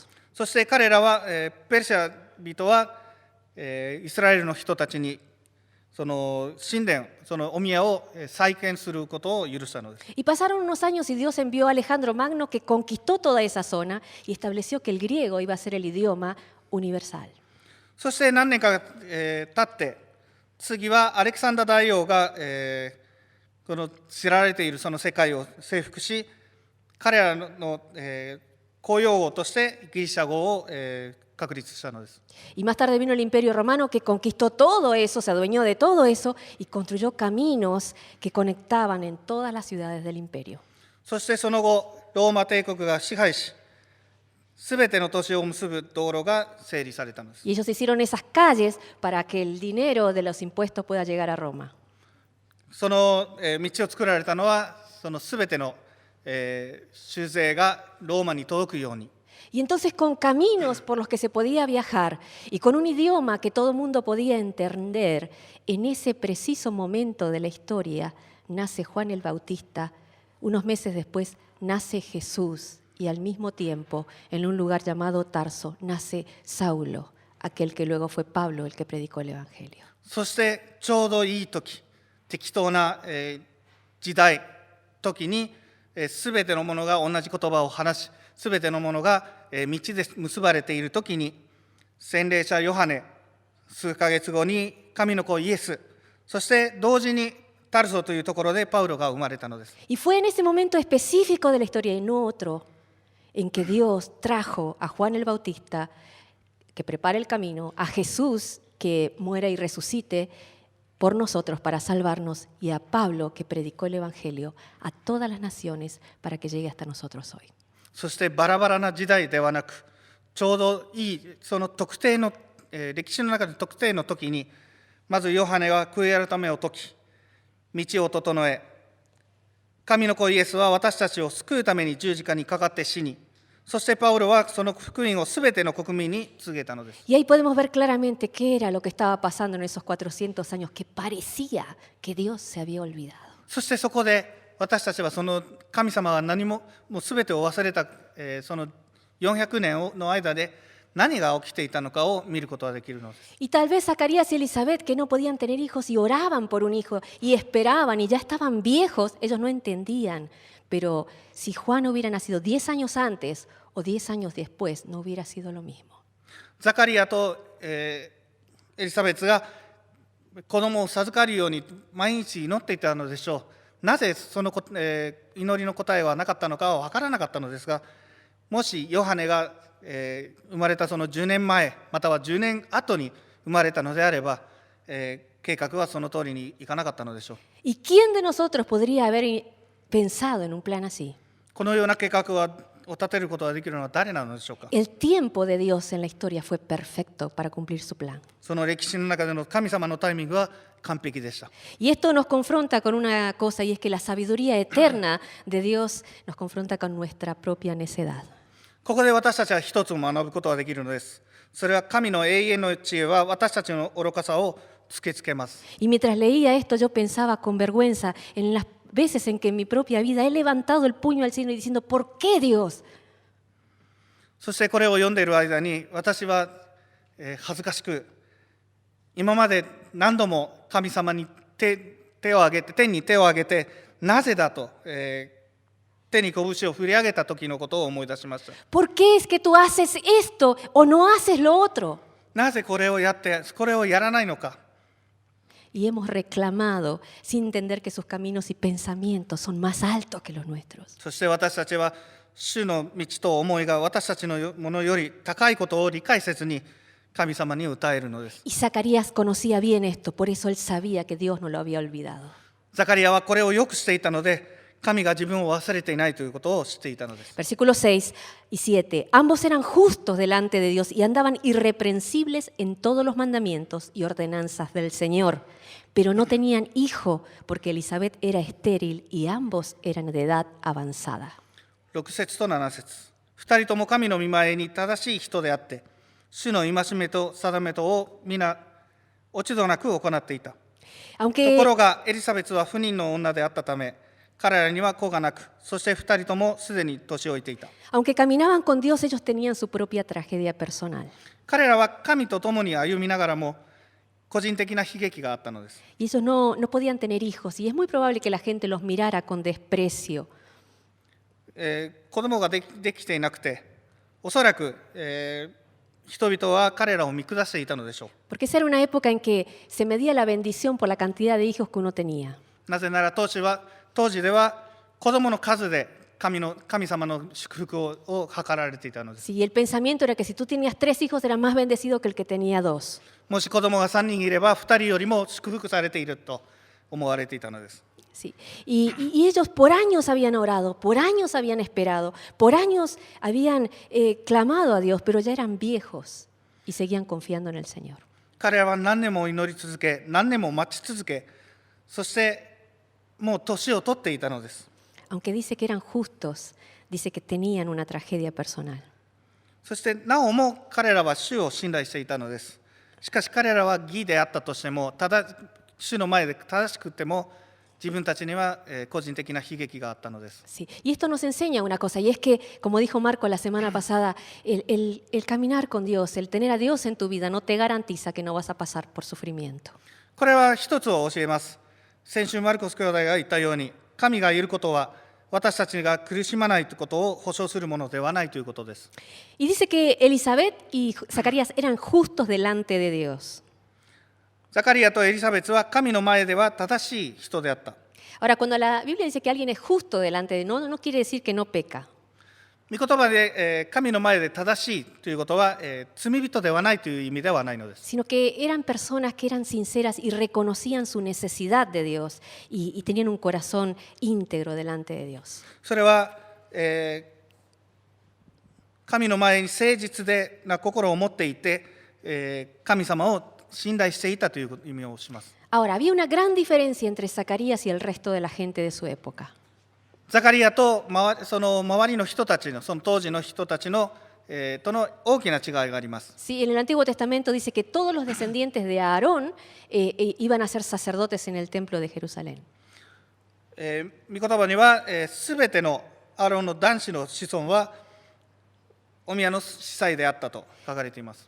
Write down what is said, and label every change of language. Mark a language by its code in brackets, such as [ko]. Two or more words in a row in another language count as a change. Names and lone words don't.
[ja] そして彼らは、ペルシャ人は、イスラエルの人たちにその神殿、そのお宮を再建することを許したのです。 [es] Y pasaron unos años y Dios envió a Alejandro Magno que conquistó toda esa zona y estableció que el griego iba a ser el idioma universal. [ja] そして何年か、経って、次はアレクサンダー大王が、この知られているその世界を征服し、彼らの、公用語としてギリシャ語を、確立したのです。 [es] Y más tarde vino el Imperio Romano que conquistó todo eso, se adueñó de todo eso y construyó caminos que conectaban en todas las ciudades del imperio. [ja] そしてその後、ローマ帝国が支配し、すべての都市を結ぶ道路が整理されたのです。 [es] Y ellos hicieron esas calles para que el dinero de los impuestos pueda llegar a Roma. [ja] その、道を作られたのは、そのすべての、収税がローマに届くように。 [es] Y entonces con caminos por los que se podía viajar y con un idioma que todo el mundo podía entender, en ese preciso momento de la historia nace Juan el Bautista, unos meses después nace Jesús y al mismo tiempo en un lugar llamado Tarso nace Saulo, aquel que luego fue Pablo el que predicó el Evangelio. [ja] そしてちょうどいい時、適当な、時代、時にすべてのものが同じ言葉を話し、すべてのものが道で結ばれているときに、洗礼者ヨハネ、数ヶ月後に神の子イエス、そして同時にタルソというところでパウロが生まれたのです。 [es] Y fue en ese momento específico de la historia y no otro, en que Dios trajo a Juan el Bautista, que prepara el camino, a Jesús, que muera y resucite por nosotros para salvarnos, y a Pablo, que predicó el Evangelio a todas las naciones para que llegue hasta nosotros hoy. [ja] そしてバラバラな時代ではなく、ちょうどいいその特定の、歴史の中で特定の時に、まずヨハネは悔い改めを説き、道を整え、神の子イエスは私たちを救うために十字架にかかって死に、そしてパウロはその福音をすべての国民に告げたのです。 [es] Y ahí podemos ver claramente qué era lo que estaba pasando en esos 400 años, que parecía que Dios se había olvidado. [ja] そしてそこで私たちはその神様は何ももうすべてを忘れた、その400年の間で何が起きていたのかを見ることができるのです。 [es] Y tal vez Zacarías y Elizabeth, que no podían tener hijos y oraban por un hijo y esperaban y ya estaban viejos, ellos no entendían. Pero si Juan hubiera nacido 10 años antes o 10 años después, no hubiera sido lo mismo. [ja] ザカリアと、エリザベツが子供を授かるように毎日祈っていたのでしょう。なぜその祈りの答えはなかったのかは分からなかったのですが、もしヨハネが、生まれたその10年前または10年後に生まれたのであれば、計画はその通りにいかなかったのでしょう。 [es] ¿Y quién de nosotros podría haber pensado en un plan así? [ja] このような計画を立てることができるのは誰なのでしょうか。 [es] El tiempo de Dios en la historia fue perfecto para cumplir su plan. [ja] その歴史の中での神様のタイミングは完璧でした。 [es] Y esto nos confronta con una cosa, y es que la sabiduría eterna de Dios nos confronta con nuestra propia necedad. [ja] ここで私たちは一つ学ぶことができるのです。それは神の永遠の知恵は私たちの愚かさを突きつけます。 [es] Y mientras leía esto, yo pensaba con vergüenza en las veces en que en mi propia vida he levantado el puño al cielo y diciendo, ¿por qué Dios? [ja] そしてこれを読んでいる間に私は恥ずかしく、今まで何度も神様に手を挙げて、天に手を挙げて、なぜだと、手に拳を振り上げた時のことを思い出しました。 [es] ¿Por qué es que tú haces esto o no haces lo otro? [ja] なぜこれをやってこれをやらないのか。 [es] Y hemos reclamado sin entender que sus caminos y pensamientos son más altos que los nuestros. [ja] そして私たちは主の道と思いが私たちのものより高いことを理解せずに神様に訴えるのです。 [es] Y Zacarías conocía bien esto, por eso él sabía que Dios no lo había olvidado. [ja] ザカリアはこれをよくしていたので、神が自分を忘れていないということを知っていたのです。 [es] Versículos 6 y 7. Ambos eran justos delante de Dios y andaban irreprensibles en todos los mandamientos y ordenanzas del Señor. Pero no tenían hijo porque Elizabeth era estéril y ambos eran de edad avanzada. [ja] 6 節と7節。2人とも神の御前に正しい人であって、主の戒めと定めとを皆落ち度なく行っていた。とこ [es] Aunque, [ja] ろがエリザベツは不妊の女であったため、彼らには子がなく、そして2人ともすでに年老いていた。 [es] aunque caminaban con Dios, ellos tenían su propia tragedia personal. [ja] 彼らは神と共に歩みながらも、個人的な悲劇があったのです。 [es] Y ellos no podían tener hijos y es muy probable que la gente los mirara con desprecio. [ja] 子供ができていなくて、おそらく、人々は彼らを見下していたのでしょう。 [es] Porque esa era una época en que se medía la bendición por la cantidad de hijos que uno tenía. [ja] なぜなら当時では子供の数で神様の祝福を図られていたのです。 [es] Sí, el pensamiento era que si tú tenías 3 hijos eras más bendecido que el que tenía 2. [ja] もし子供が3人いれば2人よりも祝福されていると思われていたのです。 [es] Sí. Y ellos por años habían orado, por años habían esperado, por años habían clamado a Dios, pero ya eran viejos y seguían confiando en el Señor. [ja] 彼らは何年も祈り続け、何年も待ち続け、そしてもう年を取っていたのです。 [es] Aunque dice que eran justos, dice que tenían una tragedia personal. [ja] そしてなおも彼らは主を信頼していたのです。しかし彼らは義であったとしても、主の前で正しくても、自分たちには個人的な悲劇があったのです。 [es] Sí. Y esto nos enseña una cosa, y es que, como dijo Marco la semana pasada, el caminar con Dios, el tener a Dios en tu vida, no te garantiza que no vas a pasar por sufrimiento. [ja] これは一つを教えます。先週マルコス兄弟が言ったように、神がいることは私たちが苦しまないということを保証するものではないということです。 [es] Y dice que Elizabeth y Zacarías eran justos delante de Dios. [ja] ザカリアとエリザベツは神の前では正しい人であった。 [es] Ahora, cuando la Biblia dice que alguien es justo delante de Dios, no quiere decir que no peca. [ja] 御言葉で、神の前で正しいということは、罪人ではないという意味ではないのです。 [es] Sino que eran personas que eran sinceras y reconocían su necesidad de Dios y tenían un corazón íntegro delante de Dios. [ja] それは、神の前に誠実な心を持っていて、神様を信頼していたという意味をします。 [es] Ahora, había una gran diferencia entre Zacarías y el resto de la gente de su época. [ja] ザカリアとその周りの人たちの、その当時の人たちの、との大きな違いがあります。 [es] Sí, en el Antiguo Testamento dice que todos los descendientes de Aarón iban a ser sacerdotes en el templo de Jerusalén. [ja] 御言葉には、すべてのアーロンの男子の子孫はお宮の司祭であったと書かれています。